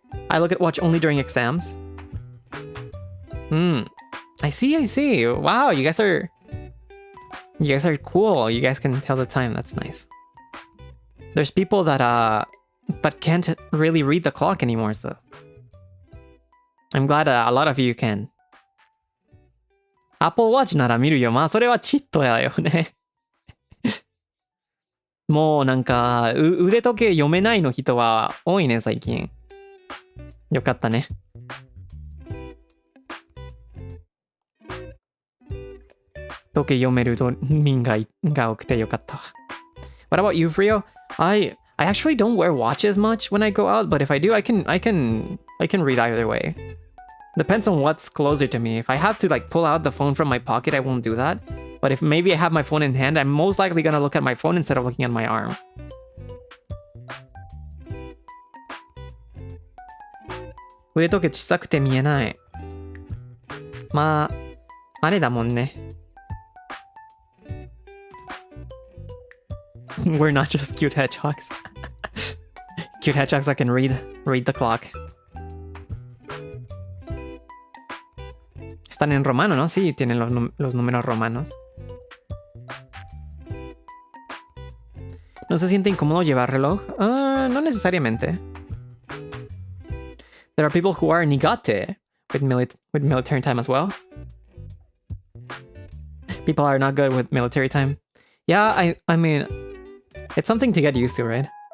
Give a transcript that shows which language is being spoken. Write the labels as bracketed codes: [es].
[en] I look at watch only during exams. I see. Wow, you guys are cool. You guys can tell the time. That's nice. There's people that can't really read the clock anymore, so I'm glad a lot of you can. [ja] Apple Watch なら見るよ。まあそれはチットやよね。もうなんか腕時計読めないの人は多いね最近。よかったね。時計読める民が多くてよかった。 [en] What about you, Frio? I actually don't wear watches much when I go out, but if I do, I can read either way. Depends on what's closer to me. If I have to like pull out the phone from my pocket, I won't do that. But if maybe I have my phone in hand, I'm most likely gonna look at my phone instead of looking at my arm. [ja] 腕時計小さくて見えない。まあ、あれだもんね。 [en] We're not just cute hedgehogs. Cute hedgehogs that can read the clock. [es] Están en romano, ¿no? Sí, tienen los números romanos. ¿No se siente incómodo llevar reloj? No necesariamente. [en] There are people who are nigate with military time as well. People are not good with military time. Yeah, I mean, it's something to get used to, right?